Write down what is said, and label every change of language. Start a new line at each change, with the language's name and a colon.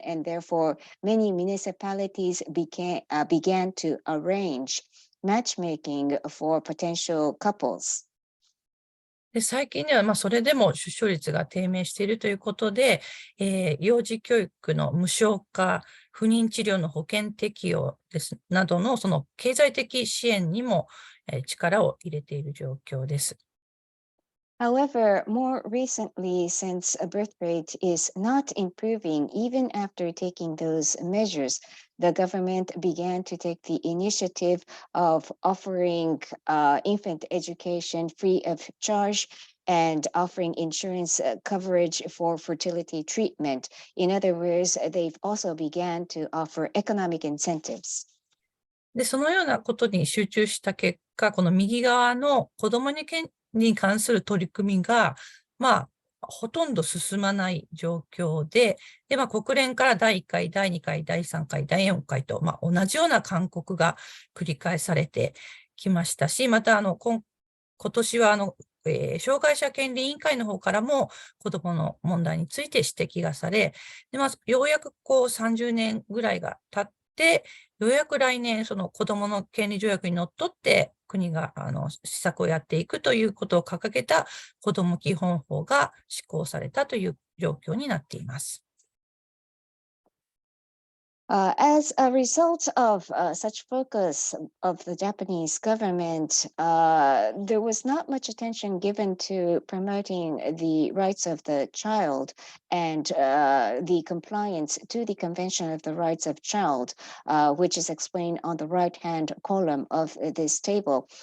English: And therefore, many municipalities began to arrange matchmaking for potential couples.
Japanese: で、最近では、それでも出生率が低迷しているということで、幼児教育の無償化、不妊治療の保険適用などのその経済的支援にも、力を入れている状況です。
English: However, more recently, since a birth rate is not improving even after taking those measures, the government began to take the initiative of offering infant education free of charge and offering insurance coverage for fertility treatment. In other words, they've also began to offer economic incentives.
Japanese: で、そのようなことに集中した結果、この右側の子どもに関する取り組みが、ほとんど進まない状況で、国連から第1回、第2回、第3回、第4回と、同じような勧告が繰り返されてきましたし、また、今年は、障害者権利委員会の方からも子どもの問題について指摘がされ、でようやく30年ぐらいが経って、ようやく来年、その子どもの権利条約にのっとって、国が施策をやっていくということを掲げた子ども基本法が施行されたという状況になっています。
English: As a result of such focus of the Japanese government, there was not much attention given to promoting the rights of the child and the compliance to the Convention of the Rights of Child, which is explained on the right-hand column of this table.